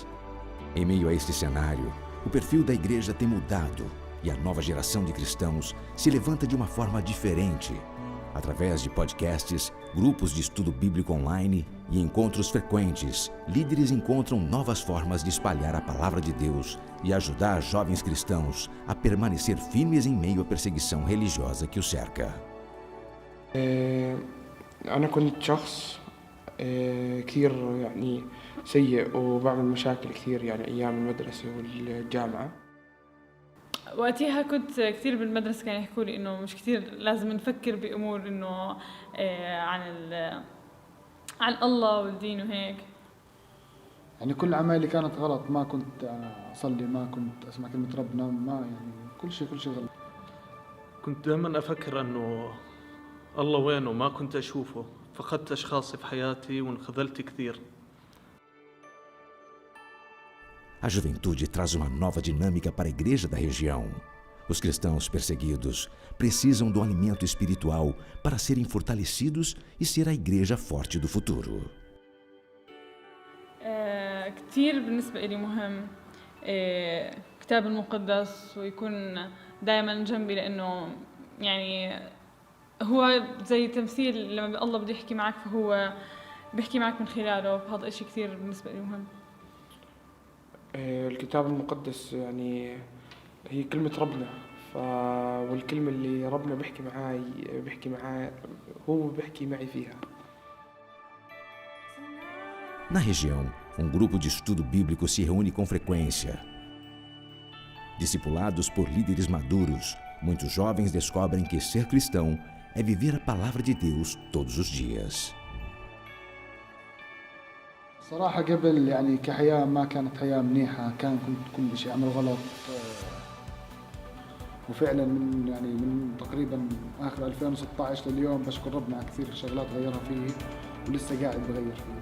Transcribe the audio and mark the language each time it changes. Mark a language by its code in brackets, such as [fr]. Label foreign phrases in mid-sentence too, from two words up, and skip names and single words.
[pt] Em meio a este cenário, o perfil da igreja tem mudado e a nova geração de cristãos se levanta de uma forma diferente, Através de podcasts, grupos de estudo bíblico online e encontros frequentes, líderes encontram novas formas de espalhar a palavra de Deus e ajudar jovens cristãos a permanecer firmes em meio à perseguição religiosa que os cerca. [ar] أنا كنت شخص كثير يعني سيء وبعمل مشاكل كثير يعني أيام المدرسة والجامعة. وقتها كنت كثير بالمدرسة كانوا يحكوا لي إنه مش كثير لازم نفكر بأمور إنه عن الله والدين وهيك. يعني كل أعمالي كانت غلط، ما كنت أصلي، ما كنت أسمع كلمة ربنا، ما يعني كل شيء غلط. كنت دائما أفكر أنه الله وينه، ما كنت أشوفه. فقدت أشخاص في حياتي وانخذلت كثير. [pt] A juventude traz uma nova dinâmica para a igreja da região. Os cristãos perseguidos precisam do alimento espiritual para serem fortalecidos e ser a igreja forte do futuro. [ar] كتير بالنسبة لي مهم كتاب المقدس ويكون دائما جنبي، لأنه يعني هو زي تمثيل لما الله بده يحكي معك، فهو بيحكي معك من خلاله. فهذا إشي كتير بالنسبة لي مهم. الكتاب المقدس يعني هي كلمة ربنا، والكلمة اللي ربنا بيحكي معاي هو بيحكي معي فيها. [pt] Na região, um grupo de estudo bíblico se reúne com frequência. Discipulados por líderes maduros, muitos jovens descobrem que ser cristão é viver a palavra de Deus todos os dias. [ar] صراحة قبل يعني كحياة ما كانت حياة منيحة، كنت كل شيء أعمل غلط، وفعلا من تقريبا آخر 2016 لليوم بشكر ربنا على كثير شغلات غيرها فيه ولسه قاعد بغير فيه.